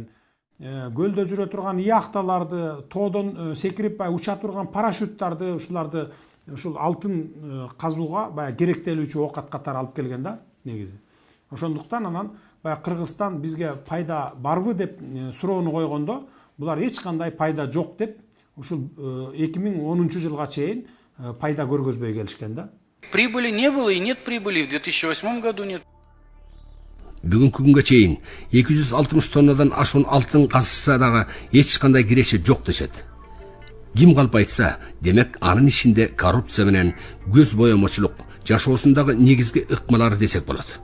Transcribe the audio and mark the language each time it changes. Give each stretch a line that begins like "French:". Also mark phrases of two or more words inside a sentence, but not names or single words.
Kyrgyz: Көлдө жүрө турган яхталарды, тоодон секирип уча турган парашюттарды, ушуларды ушул алтын казууга баягы керектелүүчү оокат катары алып келген да негизи. Ошондуктан анан баягы Кыргызстан бизге пайда барбы деп суроону койгондо, булар эч кандай пайда жок деп ушул 2010 жылга чейин пайда көргөзбөй келишкен да.
Russian: Прибыли не было и нет прибыли, в 2008 году нет.
Kyrgyz: Бүгүнкү күнгө чейин 260 тоннадан ашуун алтын казылса дагы эч кандай киреше жок дешет. Ким калп айтса, демек анын ишинде коррупция менен көз боемочулук жашоосундагы негизги ыкмалары десек болот.